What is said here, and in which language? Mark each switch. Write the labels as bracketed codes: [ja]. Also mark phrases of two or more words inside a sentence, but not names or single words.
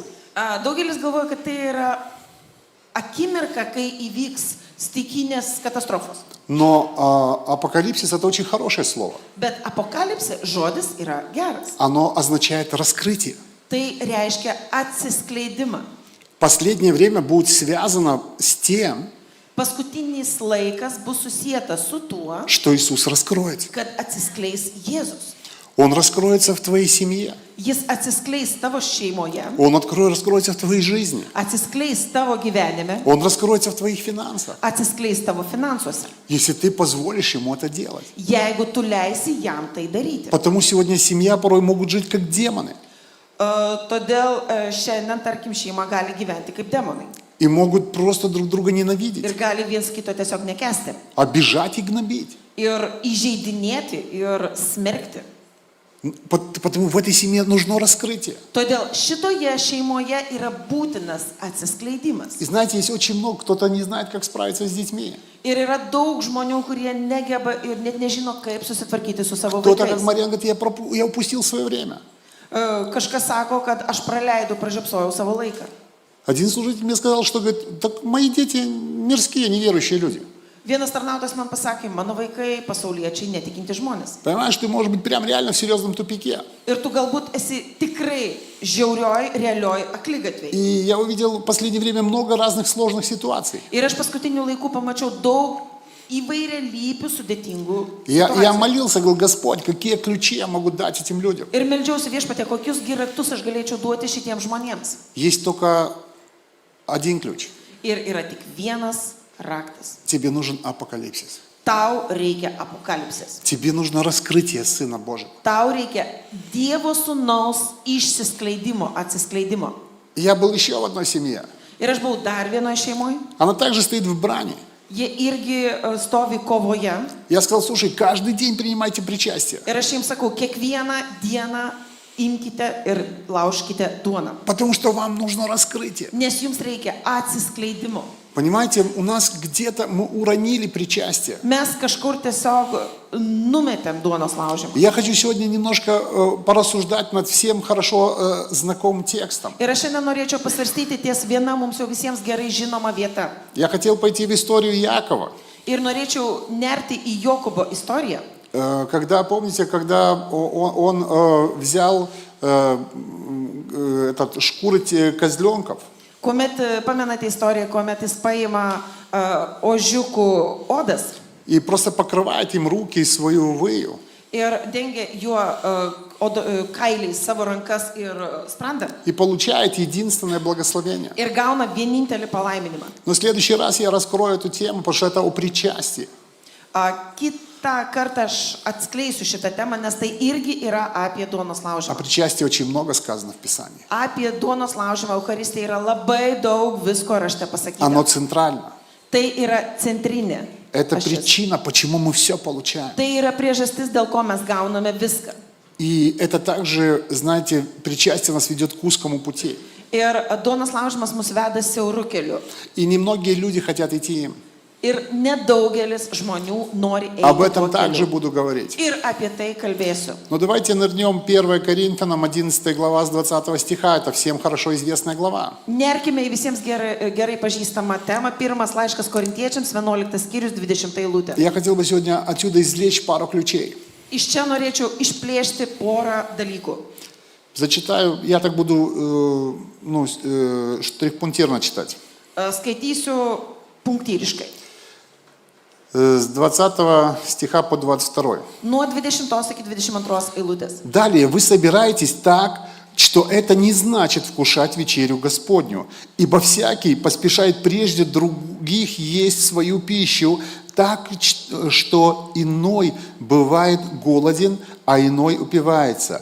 [lt] Daugelis galvoja, kad tai yra akimirka, kai įvyks stichinės katastrofos. [ru] Но апокалипсис это очень хорошее слово. [lt] Bet apokalipsė žodis yra geras. [ru] Оно означает раскрытие. [lt] Tai reiškia atsiskleidimą. [ru] Последнее время будет связано с тем, [lt] Paskutinis laikas bus susijęs su tuo, [ru] что Иисус раскроется. [lt] kad atsiskleis Jėzus. [ru] Он раскроется в твоей семье. [lt] Jis atsiskleis tavo šeimoje, [ru] Он раскроется в твоей жизни. [lt] atsiskleis tavo gyvenime, [ru] Он раскроется в твоих финансах, [lt] atsiskleis tavo finansuose, [ru] если ты позволишь ему это делать. [lt] jeigu tu leisi jam tai daryti. [ru] Потому сегодня семья порой могут жить как демоны. [lt] Todėl šiandien, tarkim, šeima gali gyventi kaip demonai. [ru] И могут просто друг друга ненавидеть, [lt] Ir gali viens kito tiesiog nekesti. [ru] обижать и гнобить. [lt] Ir įžeidinėti, ir smerkti. [ru] Потому в этой семье нужно раскрытие. [lt] Todėl šitoje šeimoje yra būtinas atsiskleidimas. [ru] И знаете, есть очень много, кто-то не знает, как справиться с детьми. [lt] Ir yra daug žmonių, kurie negeba ir net nežino, kaip susitvarkyti su savo [ru] Кто-то, как [lt] vaikais. [ru] Марьяна, говорит, я упустил свое время. [lt] Kažkas sako, kad aš praleidau, pražiopsojau savo laiką. [ru] Один служитель мне сказал, что, говорит, так мои дети мирские, неверующие люди. [lt] Vienas tarnautojas man pasakė, mano vaikai pasauliečiai netikinti žmonės. [ru] Понимаешь, ты можешь быть прям реально в серьезном тупике. [lt] Ir tu galbūt esi tikrai žiaurioj, realioj akligatvėj. [ru] И я увидел в последнее время много разных сложных ситуаций. [lt] Ir aš paskutiniu laiku pamačiau daug įvairialypių sudėtingų [ru] Я [lt] situacijų. [ru] молился, говорил, Господь, какие ключи я могу дать этим людям? [lt] Ir meldžiausi Viešpatie, kokius raktus aš galėčiau duoti šitiems žmonėms. [ru] Есть только один ключ. [lt] Ir yra tik vienas raktas. [ru] Тебе нужен апокалипсис. [lt] Tau reikia apokalipsės. [ru] Тебе нужно раскрытие Сына Божьего. [lt] Tau reikia Dievo sūnaus išsiskleidimo, atsiskleidimo. [ru] Я был еще в одной семье. [lt] Ir aš buvau dar vienoje šeimoje. [ru] Она также стоит в брани. [lt] Jie irgi stovi kovoje. [ru] Я сказал, слушай, каждый день принимайте причастие. [lt] Ir aš jiems sakau, kiekvieną dieną imkite ir laužkite duoną. [ru] Потому что вам нужно раскрытие. [lt] Nes jums reikia atsiskleidimo. [ru] Понимаете, у нас где-то мы уронили причастие. [lt] Mes kažkur tiesiog numetėm duonos laužimą. [ru] Я хочу сегодня немножко порассуждать над всем хорошо знакомым текстом. [lt] Ir aš šiandien norėčiau pasvarstyti ties viena mums jau visiems gerai žinoma vieta. [ru] Я хотел пойти в историю Якова. [lt] Ir norėčiau nerti į Jokūbo istoriją. [ru] Когда, помните, когда он взял шкуры козленков. [lt] Kuomet, pamenate istoriją, kuomet jis paima ožiukų odas [ru] И просто покрывает им руки и свою выю. [lt] ir dengia juo kailiais savo rankas ir sprandą. [ru] И получает единственное благословение. [lt] Ir gauna vienintelį palaiminimą. [ru] Но в следующий раз я раскрою эту тему, потому что это о причастии. [lt] Kitą kartą aš atskleisiu šitą temą, nes tai irgi yra apie duonos [ru] О [lt] laužimą. [ru] причастии очень много сказано в Писании. [lt] Apie duonos laužimą Eucharistijoje yra labai daug visko rašte pasakyta. [ru] Оно центрально. [lt] Tai yra centrinė. [ru] Это [lt] ašis. [ru] причина, почему мы все получаем. [lt] Tai yra priežastis, dėl ko mes gauname viską. [ru] И это также, знаете, причастие нас ведет к узкому пути. [lt] Ir duonos laužimas mus veda siauru keliu. [ru] И немногие люди хотят идти им. [lt] Ir nedaugelis žmonių nori eiti [ru] Об [lt] tuo [ru] этом также [lt] keliu. [ru] буду говорить. [lt] Ir apie tai kalbėsiu. [ru] Но давайте нырнем 1 Коринфянам 11 глава с 20 стиха. Это всем хорошо известная глава. [lt] Nerkime į visiems gerai pažįstamą temą. Pirmas laiškas Korintiečiams, 11 skyrius, 20 eilutė. [ru] Я хотел бы сегодня отсюда извлечь пару ключей. [lt] Iš čia norėčiau išplėšti porą dalykų. [ru] Зачитаю, я так буду штрих-пунктирно читать. [lt] Skaitysiu punktyriškai. [ru] С 20 стиха по 22. [lt] Nuo 20 iki 22 eilutės. [ru] Далее, вы собираетесь так, что это не значит вкушать вечерю Господню. Ибо всякий поспешает прежде других есть свою пищу, так, что иной бывает голоден, а иной упивается.